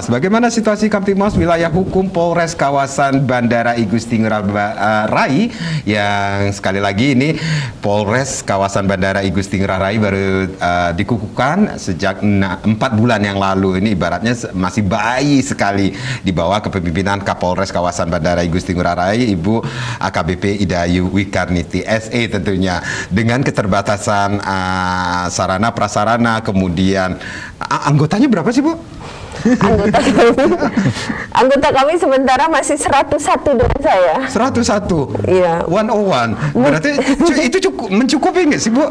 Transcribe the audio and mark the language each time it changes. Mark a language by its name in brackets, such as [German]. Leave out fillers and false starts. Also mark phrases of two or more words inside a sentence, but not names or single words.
[Indonesian] Bagaimana situasi Kamtibmas wilayah hukum Polres kawasan Bandara Igusti Ngurah Rai, yang sekali lagi ini Polres kawasan Bandara Igusti Ngurah Rai baru dikukuhkan sejak 4 bulan yang lalu. Ini ibaratnya masih bayi sekali di bawah kepemimpinan Kapolres kawasan Bandara Igusti Ngurah Rai, Ibu AKBP Idayu Wikarniti SE tentunya, dengan keterbatasan sarana prasarana. Kemudian anggotanya berapa sih, Bu? Anggota kami sementara masih 101 dengan saya. 101. Iya. 101. Berarti itu mencukupi nggak sih, Bu?